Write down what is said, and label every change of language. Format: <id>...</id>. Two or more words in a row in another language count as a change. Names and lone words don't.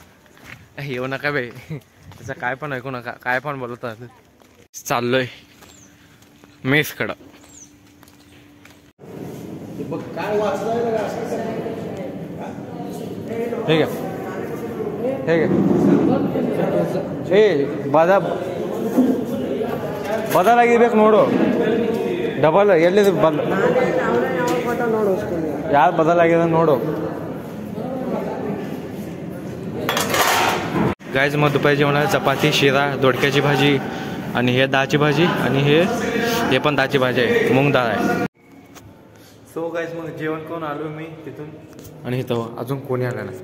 <mr>येऊ नका बे त्याचं काय पण ऐकू नका काय पण बोलतात. चाललोय मेसकडं. ठीक आहे ठीक आहे.</mr> <kn>ए ಬದಲಾಗಿರ್ಬೇಕು ನೋಡು. ಡಬಲ್ ಎಲ್ಲಿದೆ ಯಾರು ಬದಲಾಗಿದೆ ನೋಡು.</kn> <mr>गाईज मग दुपारी जेवणाला चपाती शिरा दोडक्याची भाजी आणि हे डाळची भाजी आणि हे पण डाळची भाजी आहे मूग डाळ आहे.</mr> <en>so guys</en> <mr>मग जेवण करून आलो मी तिथून आणि इथं अजून कोणी आलं नाही.</mr>